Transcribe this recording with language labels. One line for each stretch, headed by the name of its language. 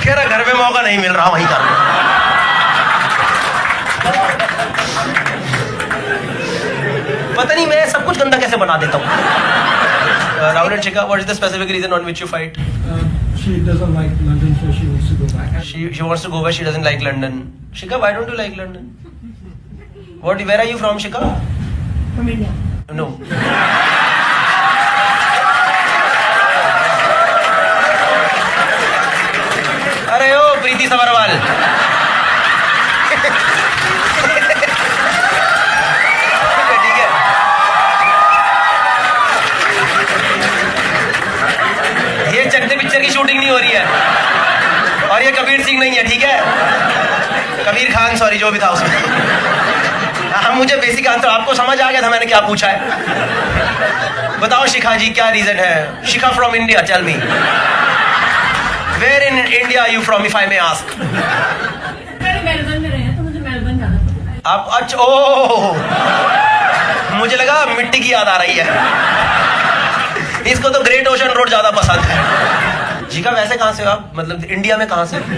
Hindi: घर में मौका नहीं मिल रहा, वहीं कर लो। पता नहीं मैं सब कुछ गंदा कैसे बना देता हूँ।
English: Rahul and Shikha, what is the specific reason on which you fight? She doesn't like London, so she wants to go back. She wants to go back. She doesn't like London. Shikha, why don't you like London? Where are you from, Shikha? From India. No.
Hindi: अरे ओ प्रीति सबरवाल, ठीक है। ये चकते picture की shooting नहीं हो रही है और ये कबीर सिंह नहीं है, ठीक है? कबीर खान, सॉरी जो भी था उसमें। हाँ मुझे बेसिक आंसर आपको समझ आ गया था मैंने क्या पूछा है। बताओ शिखा जी क्या रीजन है?
English: Shikha from India, tell me where in India are you from if I may ask?
Hindi: मैंने मेलबर्न में रहे हैं तो मुझे मेलबर्न जाना पड़ता है। आप अच्छा ओह, मुझे लगा मिट्टी की याद आ रही है। इसको तो ग्रेट ओशन रोड ज्यादा पसंद है। जी का वैसे कहाँ से हो आप? मतलब इंडिया में कहाँ से?